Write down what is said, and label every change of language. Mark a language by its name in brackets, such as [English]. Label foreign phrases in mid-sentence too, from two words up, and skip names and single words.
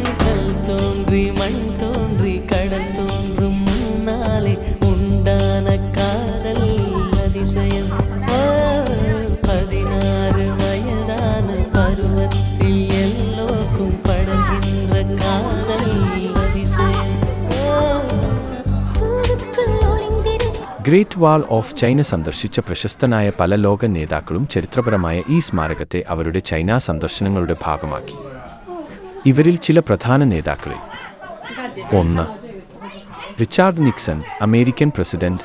[Tamil] கல் தோன்றி மண் தோன்றி கடல் தோன்றும் முன்னாலே உண்டான காதல் அதிசயம். 16 வயதான பருவத்தில் எல்லோருக்கும் படர்கின்ற காதல் அதிசயம். [Malayalam] ഗ്രേറ്റ് വാൾ ഓഫ് ചൈന സന്ദർശിച്ച പ്രശസ്തനായ പല ലോക നേതാക്കളും ചരിത്രപരമായ ഈ സ്മാരകത്തെ അവരുടെ ചൈന സന്ദർശനങ്ങളുടെ ഭാഗമാക്കി. ഇവരിൽ ചില പ്രധാന നേതാക്കളിൽ 1. റിച്ചാർഡ് നിക്സൺ, അമേരിക്കൻ പ്രസിഡന്റ്.